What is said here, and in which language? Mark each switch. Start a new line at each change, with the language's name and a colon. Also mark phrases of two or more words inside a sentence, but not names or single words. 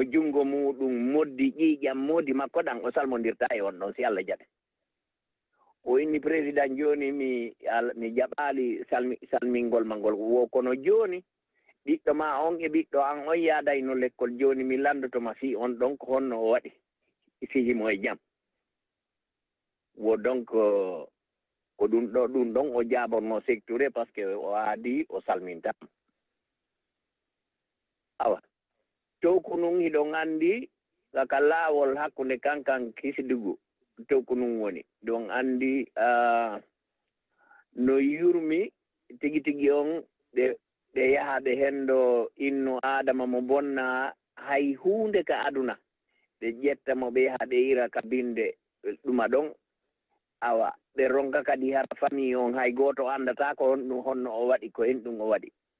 Fula: junngo muɗum moddi ƴiiƴam moodi makko ɗan o salmondirta e on ɗon si Allah jaɓe o inni président jooni mi jaɓaali salmingol ma ngol wo kono jooni ɓiɗɗo ma on e ɓiɗɗo an on yaadayno l'école jooni mi lanndotoma fii on ɗon ko honno o waɗi fihimo e jam wo donc ko ɗum ɗon o jaaborno secture
French: par ce que
Fula: o aadi o salmintama awa towko nun hiɗon anndi kaka laawol hakkunde kankan Kisdigu towko nun woni ɗon anndi no yurmi tigi tigi on ɓe yahaɓe hendo innu adama mo bonna hay huunde ka aduna ɓe ƴetta mo ɓe yaha ɓe ira ka binde ɗuma ɗon awa ɓe ronka kadi hara famille on hay gooto anndata ko honɗum honno o waɗi ko hen ɗum o waɗi